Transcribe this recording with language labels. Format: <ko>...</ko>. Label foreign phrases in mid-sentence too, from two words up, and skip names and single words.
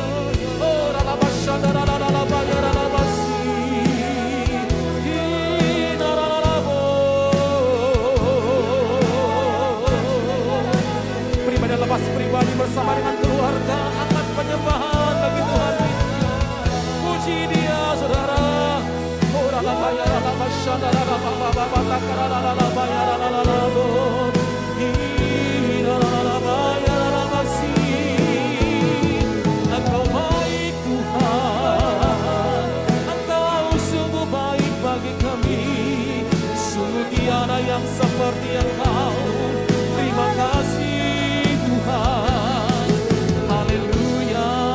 <id>Oh, ralabashada ralalabaya ralabasi. Inaralabo. Pribadi lepas pribadi bersama dengan keluarga, angkat penyembahan bagi Tuhan kita. Puji Dia, saudara. Oh, ralabaya ralabashada ralababa takaralabaya ralalabo. Inaralabaya. Engkau baik Tuhan, Engkau sungguh baik bagi kami, sungguh tiada yang seperti Engkau. Terima kasih Tuhan, haleluya.</id>